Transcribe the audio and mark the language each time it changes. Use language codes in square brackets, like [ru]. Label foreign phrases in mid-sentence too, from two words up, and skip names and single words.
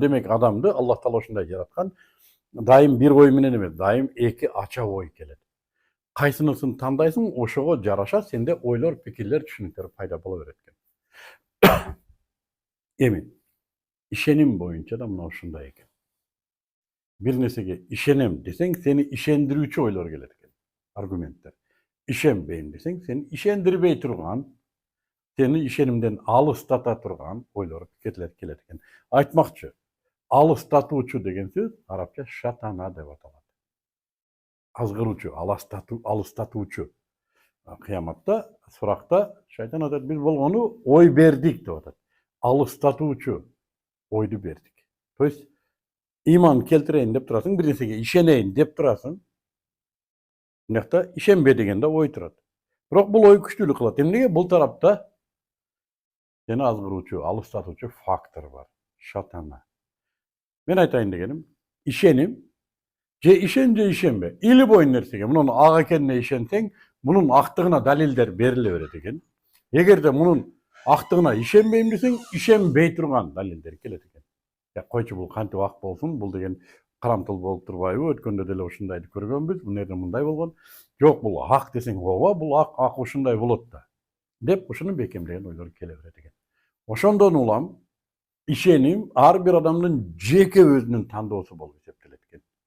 [ky] Демек, адамды Аллах Таала ушундай жараткан. Дайым бир ой менен эмес, дайым эки ача ой келет. Кайсынысын тандайсың, ошого жараша сенде ойлор, пикирлер, түшүнүктөр пайда боло берет экен. Эми ишеним боюнча да мына ушундай экен. Бир нерсеге ишенем десең сени ишендирүүчү ойлор келет экен. Аргументтер. Ишенбейм десең сени ишендирбей турган, сени ишенимден алыстата турган ойлор келет экен. Айтмакчы, алыстатуучу деген сөз арабча шатана деп аталат. Азгыруучу, алыстатуучу. Кыяматта, суракта шайтан атат, биз болгону ой бердик деп атат. Алыстатуучу ойду бердик. [ru] То есть [ky] ыйман келтирейин деп турасың, бир нерсеге ишенейин деп турасың. Мынакта ишенбе дегенде ой турат. Бирок бул ой күчтүүлүк кылат. Эмнеге? Бул тарапта сени азгыруучу, алыстатуучу фактор бар. Шатана. Мен айтайын дегеним, ишеним же ишен же ишенбе. Или бой нерсеге, мунун ак экенине ишенсең, мунун актыгына далилдер бериле берет экен. Эгерде мунун актыгына ишенбейм десең, ишенбей турган далилдер келет экен. Койчу бул кантип ак болсун, бул деген карамтыл болуп турбайбы? Өткөндө деле ушундайды көргөнбүз. Бул нерде мындай болгон. Жок, бул ак десең, ооба, бул ак ушундай болот да. Деп ушуну бекемдеген ойлор келе берет экен. Ошондон улам ишеним ар бир адамдын жеке өзүнүн тандоосу болуп эсептелет экен.